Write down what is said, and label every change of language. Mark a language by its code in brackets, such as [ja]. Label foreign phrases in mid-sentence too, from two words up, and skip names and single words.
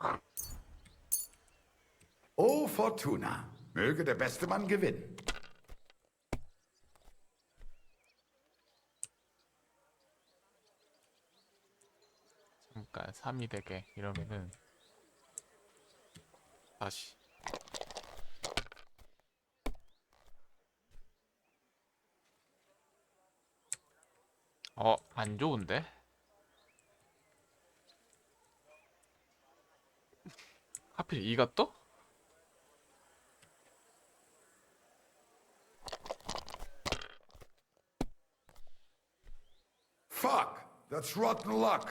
[de] O Fortuna, möge der beste Mann gewinnen. [ko] 잠깐 3이 되게 이러면은 다시 안 좋은데? 하필 2가 떠? [en] Fuck, that's rotten luck.